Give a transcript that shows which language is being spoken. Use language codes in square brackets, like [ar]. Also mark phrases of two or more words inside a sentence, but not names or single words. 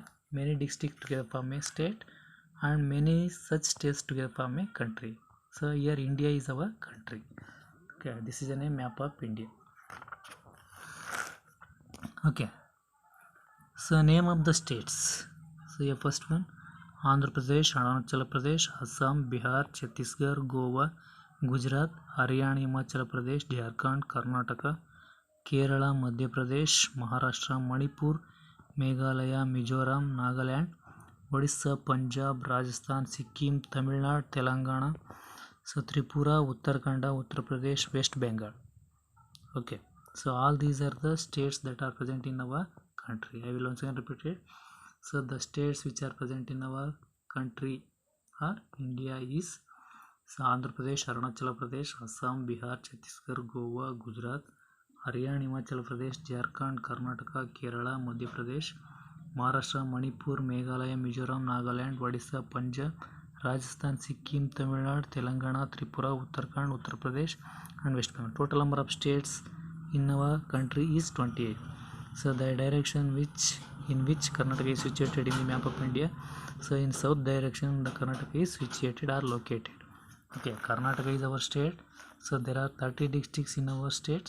[en] Many districts together form a state, and many such states together form a country. So here India is our country. Okay, this is a map of India. Okay, so name of the states. So here first one, Andhra Pradesh, Arunachal Pradesh, Assam, Bihar, Chhattisgarh, Goa, Gujarat, Haryana, Himachal Pradesh, Jharkhand, Karnataka, Kerala, Madhya Pradesh, Maharashtra, Manipur, Meghalaya, Mizoram, Nagaland, Odisha, Punjab, Rajasthan, Sikkim, Tamil Nadu, Telangana, so Tripura, Uttarakhand, Uttar Pradesh, West Bengal. Okay, so all these are the states that are present in our country. I will once again repeat it. So the states which are present in our country are India is Andhra Pradesh, Arunachal Pradesh, Assam, Bihar, Chhattisgarh, Goa, Gujarat, Haryana, Himachal Pradesh, Jharkhand, Karnataka, Kerala, Madhya Pradesh, Maharashtra, Manipur, Meghalaya, Mizoram, Nagaland, Odisha, Punjab, Rajasthan, Sikkim, Tamil Nadu, Telangana, Tripura, Uttarakhand, Uttar Pradesh, and West Bengal. Total number of states in our country is 28. So the direction in which Karnataka is situated in the map of India. So in south direction the Karnataka is situated or located. Okay, Karnataka is our state. So there are 30 districts in our states.